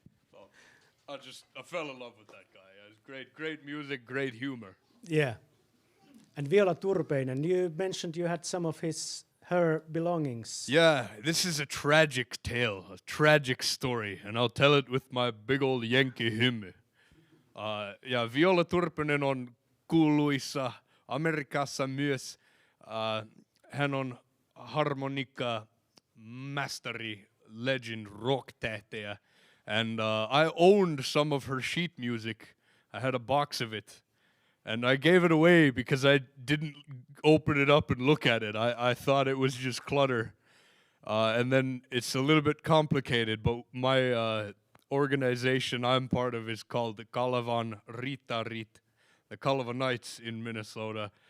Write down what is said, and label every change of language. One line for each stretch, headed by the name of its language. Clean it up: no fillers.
English: So I fell in love with that guy. It was great music, great humor. Yeah. And Viola Turpeinen, you mentioned you had some of her belongings. Yeah, this is a tragic tale, a tragic story, and I'll tell it with my big old Yankee hymy.
Finnish: Ja Viola Turpeinen on kuuluisa Amerikassa myös. Hän on harmonikkaa masteri, legend, rock-tähtejä.
English: And I owned some of her sheet music. I had a box of it. And I gave it away because I didn't open it up and look at it. I thought it was just clutter. And then it's a little bit complicated, but my organization I'm part of is called the Kalevan Rittarit, the Kaleva Knights in Minnesota.